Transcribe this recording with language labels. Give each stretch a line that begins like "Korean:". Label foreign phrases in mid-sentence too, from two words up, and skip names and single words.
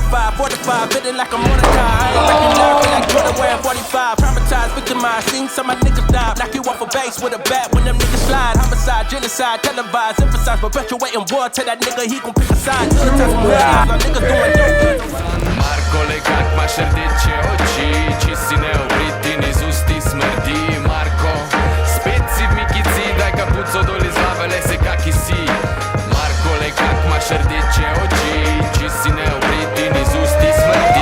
English: high, fortified, feeling like I'm Mordecai. I ain't backing down, feel like Jordan wearing 45. Traumatized, victimized, seen some of my niggas die. Knock you off a base with a bat when them niggas slide. Homicide, genocide, televised, emphasize, perpetuating war. Tell that nigga he gon' pick a side. Till the time from real, my niggas doing dope.
Slovenian: Marko legat maš rdeče oči, či si neobrit in iz usti smrdi. Marko, spet si v mikici, daj kapuco dol iz glave, le se kaki si. Marko legat maš rdeče oči, či si neobrit in iz usti smrdi.